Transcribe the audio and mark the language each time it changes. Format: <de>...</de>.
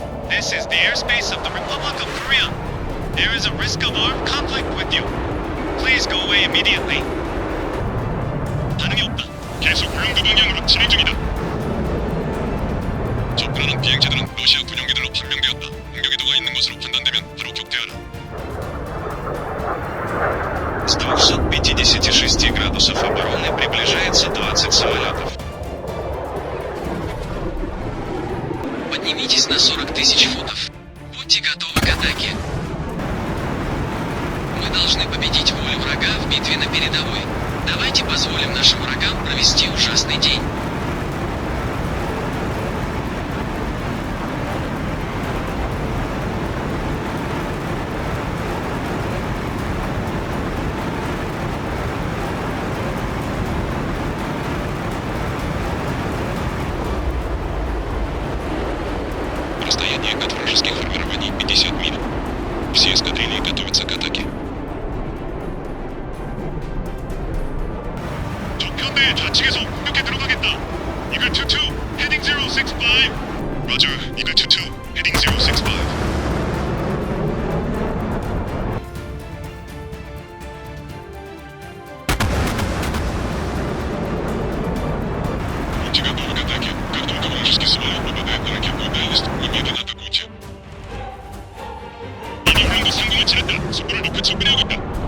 <en>This is the airspace of the Republic of Korea. There is a risk of armed conflict with you. Please go away immediately.</en> <ko>반응이 없다. 계속 고용도 방향으로 진행 중이다. 접근하는 비행체들은 러시아 군용기들로 판명되었다. 공격 의도가 있는 것으로 판단되면 바로 격퇴하라.</ko> <ru>256 градусов обороны приближается 20 самолетов. Поднимитесь на 40 тысяч футов. Будьте готовы к атаке. Мы должны победить волю врага в битве на передовой. Давайте позволим нашим врагам провести ужасный день. Расстояние от вражеских формирований 50 миль. Все эскадрильи готовятся к атаке.</ru> <ko>적편대 좌측에서 공격해 들어가겠다.</ko> <en>이글 22, 헤딩 065. 로저, 이글 22, 헤딩 065.</en> <ru>Будьте готовы к атаке. Как только вражеский самолет попадает на ракетную дальность, немедленно атакуйте.</ru> <ko>이미 우리도 상공을 지났다. 속도를 높여 접근하고 있다.</ko>